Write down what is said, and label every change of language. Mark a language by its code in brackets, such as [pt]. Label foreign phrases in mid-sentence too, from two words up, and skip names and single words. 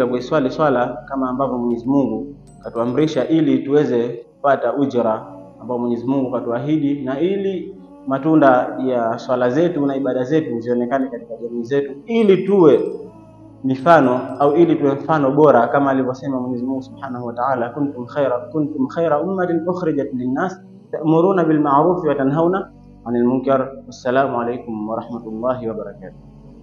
[sw] kuiswali swala kama ambavyo Mwenyezi Mungu katuamrisha, ili tuweze kupata ujira ambao Mwenyezi Mungu katuahidi, na ili matunda ya swala zetu na ibada zetu zionekane katika jamii zetu, ili tuwe mifano au ili tuwe mfano bora kama alivyosema Mwenyezi Mungu [ar] سبحانه وتعالى, كنتم خير أمة أخرجت للناس تأمرون بالمعروف وتنهون عن المنكر. والسلام عليكم ورحمة الله وبركاته.